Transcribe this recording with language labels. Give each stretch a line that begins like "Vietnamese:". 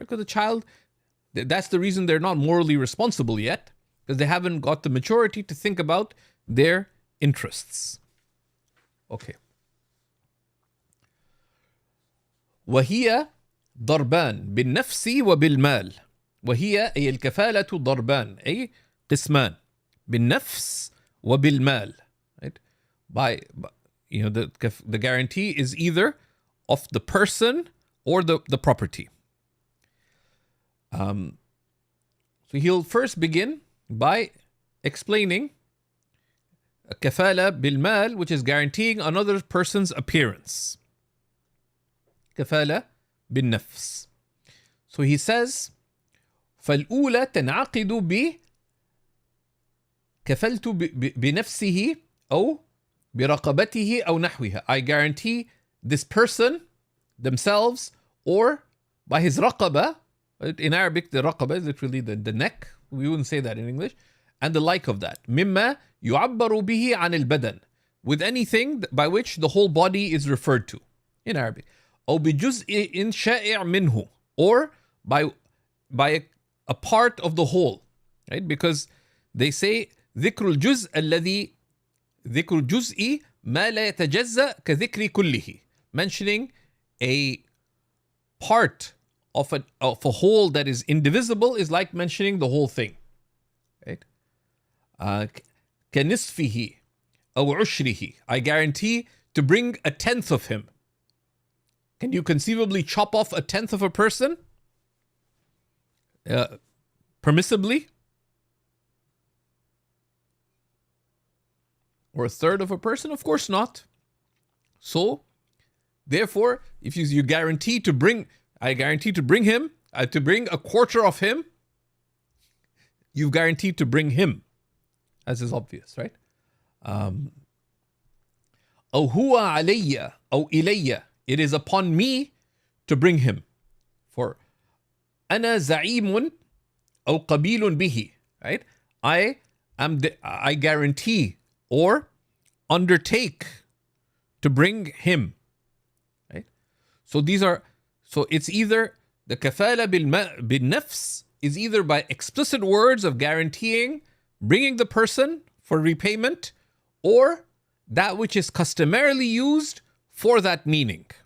English: Because the child, that's the reason they're not morally responsible yet, because they haven't got the maturity to think about their interests. Okay.
Arabic: وهي ضربان بالنفس وبالمال. وهي أي الكفالة ضربان أي قسمان بالنفس وبالمال.
English: Right? The guarantee is either of the person or the property. So he'll first begin by explaining kafala bil mal, which is guaranteeing another person's appearance. Kafala bin nafs. So he says,
Arabic: فالأولى تنعقد كفلت بنفسه أو برقبته أو نحوها.
English: I guarantee this person themselves or by his raqaba, In Arabic, the raqaba is literally the neck. We wouldn't say that in English. And the like of that.
Arabic: مما يعبر به عن البدن.
English: With anything by which the whole body is referred to in Arabic.
Arabic: أو بجزء شائع منه.
English: Or by a part of the whole. Right? Because they say
Arabic: ذكر الجزء ما لا يتجزأ كذكر كله.
English: Mentioning a part of a whole that is indivisible is like mentioning the whole thing. Right?
Arabic: كنصفه أو عشره.
English: I guarantee to bring a tenth of him. Can you conceivably chop off a tenth of a person? Permissibly? Or a third of a person? Of course not. So, therefore, if you guarantee to bring, I guarantee to bring him, to bring a quarter of him, you've guaranteed to bring him, as is obvious, right?
Arabic: أو هو علي أو إلي.
English: It is upon me to bring him.
Arabic: For أنا زعيم أو قبيل به.
English: Right? I guarantee or undertake to bring him. Right? So it's either the kafala bil nafs is either by explicit words of guaranteeing bringing the person for repayment, or that which is customarily used for that meaning.